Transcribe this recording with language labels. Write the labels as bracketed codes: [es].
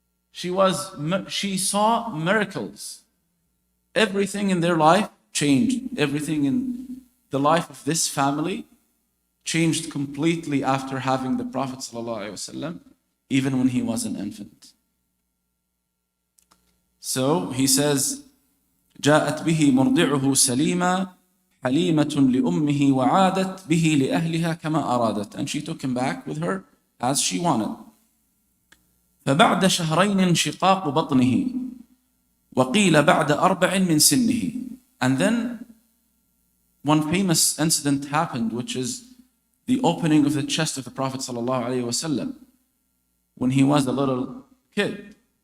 [en] She saw miracles. Everything in their life changed. Everything in the life of this family changed completely after having the Prophet ﷺ, even when he was an infant. So he says, [ar] جاءت به مرضعه سليما حليمة لأمه وعادت به لأهلها كما أرادت. [en] And she took him back with her as she wanted. [ar] فبعد شهرين انشقاق بطنه وقيل بعد 4 من سنه. [en] And then one famous incident happened, which is the opening of the chest of the Prophet ﷺ when he was a little kid.